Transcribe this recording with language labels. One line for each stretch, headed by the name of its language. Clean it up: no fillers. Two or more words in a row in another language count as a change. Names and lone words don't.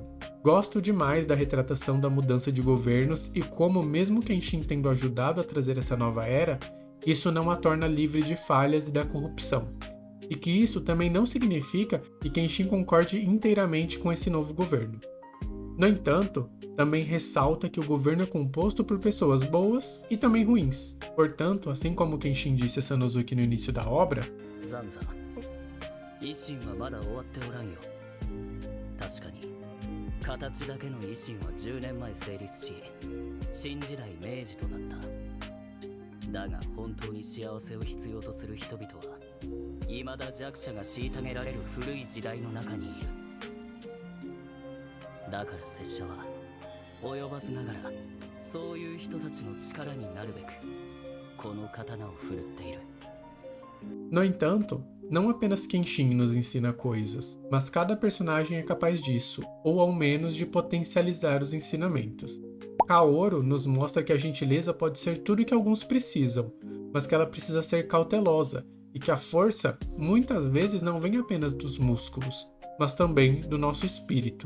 Portuguese: Gosto demais da retratação da mudança de governos e como, mesmo Kenshin tendo ajudado a trazer essa nova era, isso não a torna livre de falhas e da corrupção. E que isso também não significa que Kenshin concorde inteiramente com esse novo governo. No entanto, também ressalta que o governo é composto por pessoas boas e também ruins. Portanto, assim como Kenshin disse a Sanosuke no início da obra,
Japanese: Zanza, 維新はまだ終わっておらんよ。確かに形だけの維新は10年前成立し、新時代明治となった。だが本当に幸せを必要とする人々は未だ弱者が虐げられる古い時代の中にいる。だから拙者は及ばずながらそういう人たちの力になるべくこの刀を振るっている。
Portuguese: No entanto, não apenas Kenshin nos ensina coisas, mas cada personagem é capaz disso, ou ao menos de potencializar os ensinamentos. Kaoru nos mostra que a gentileza pode ser tudo que alguns precisam, mas que ela precisa ser cautelosa, e que a força muitas vezes não vem apenas dos músculos, mas também do nosso espírito.